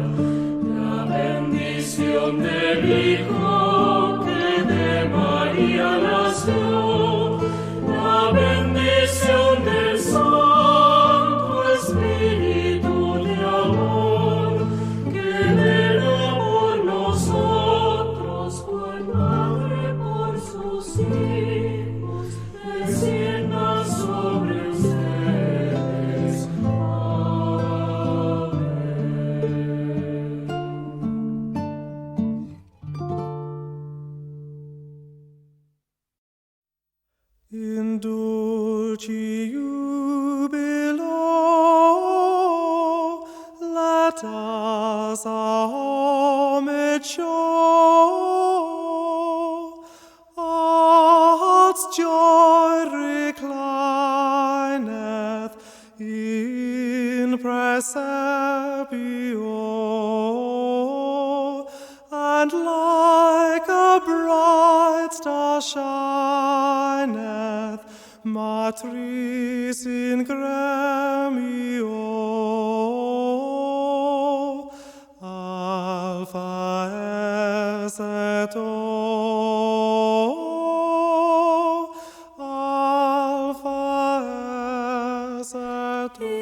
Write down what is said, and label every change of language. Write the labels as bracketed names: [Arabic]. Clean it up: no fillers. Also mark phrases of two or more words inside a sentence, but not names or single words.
[Spanish] la bendición del Hijo que de María nació, la bendición del Santo Espíritu de amor, que vela por nosotros, cual madre por sus hijos, descienda sobre ustedes. Amén. [Latin] In dulci jubilo, [English] let us our homage show. Our heart's joy reclineth [Latin] in praesepio, [English] and like a bright star shineth [Latin] Matris in gremio. Alpha es et O, Alpha es et